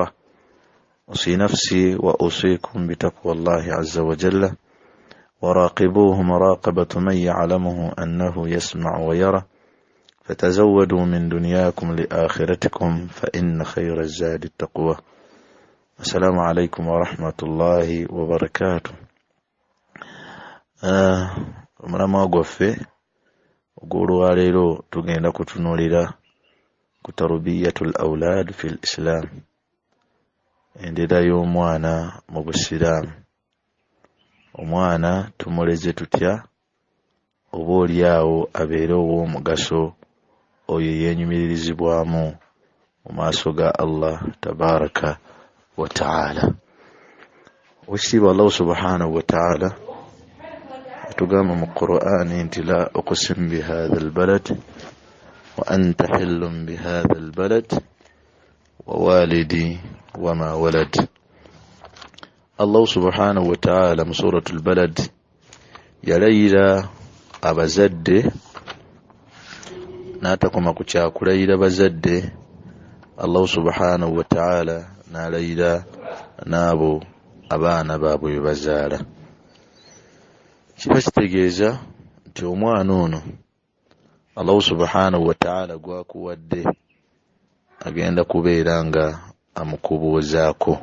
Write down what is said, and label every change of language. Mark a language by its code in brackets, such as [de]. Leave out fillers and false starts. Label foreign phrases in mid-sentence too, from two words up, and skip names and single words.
[ar] أوصي نفسي وأوصيكم بتقوى الله عز وجل، وراقبوه مراقبة من يعلمه أنه يسمع ويرى، فتزودوا من دنياكم لآخرتكم فإن خير الزاد التقوى. السلام عليكم ورحمة الله وبركاته. [lg] Omulama gwaffe ogw'olwaleero tugenda kutunuulira ku [ar] تربية الأولاد في الإسلام, [lg] endera y'omwana mu Busiraamu. Omwana tumuleze tutya oba oliawo abeere ow'omugaso oyo yeenyumiririzibwamu mu maaso ga [ar] الله تبارك وتعالى. [lg] Wekitiibwa [ar] الله سبحانه وتعالى [lg] atugamba mu Qur'ani nti [ar] لا أقسم بهذا البلد وأنت حل بهذا البلد ووالد وما ولد. الله سبحانه وتعالى [lg] mu [ar] سورة البلد [lg] yalayira abazadde n'atakoma ku kyakulayira bazadde. [ar] الله سبحانه وتعالى [lg] n'alayira n'abo abaana baabwe be bazaala. Kiba kitegeeza nti omwana ono [ar] الله سبحانه وتعالى [lg] gwakuwadde agenda kubeera nga amukubuuzaako.